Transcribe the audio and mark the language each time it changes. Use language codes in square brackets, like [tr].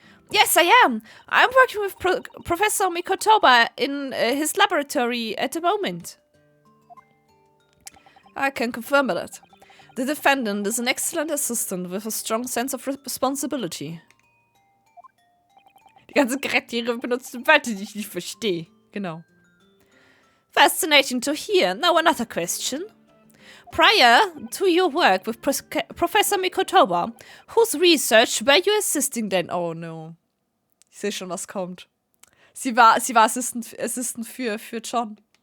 [en] Yes, I am. I'm working with Professor Mikotoba in his laboratory at the moment. I can confirm that. The defendant is an excellent assistant with a strong sense of responsibility. [de] Die ganzen Charaktere benutzen Wörter, die ich nicht verstehe. Genau. [en] Fascinating to hear. Now another question. Prior to your work with Professor Mikotoba, whose research were you assisting then? Oh no. [de] Ich sehe schon, was kommt. Sie war Assistant für John.